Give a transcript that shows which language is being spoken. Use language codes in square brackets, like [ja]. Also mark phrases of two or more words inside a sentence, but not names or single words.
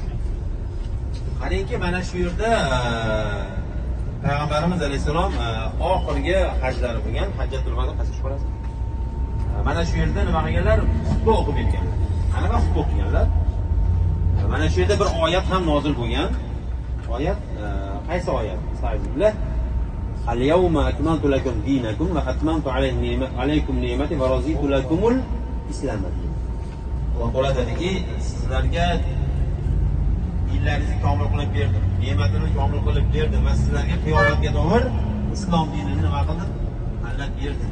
[uz] Qarangki, mana shu yerda Payg'ambarimiz alayhisalom oxirgi hajlari bo'lgan, Hajjatul Vado qasib qolasiz. Mana shu yerda nima qilganlar? Xutba o'qib berganlar. Qanaqa xutba o'qiganlar? Mana shu yerda bir oyat ham nozil bo'lgan. Oyat qaysi oyat? Astagfirullah. [ar] اليوم أكملت لكم دينكم وأتممت عليكم نعمتي ورضيت لكم الإسلام دين. [uz] Alloh taolo dediki, sizlarga dinlaringizni komil qilib berdim, ne'matini komil qilib berdim va sizlarga qiyomatga qadar islom dinini nima qildim? Tanlab berdim.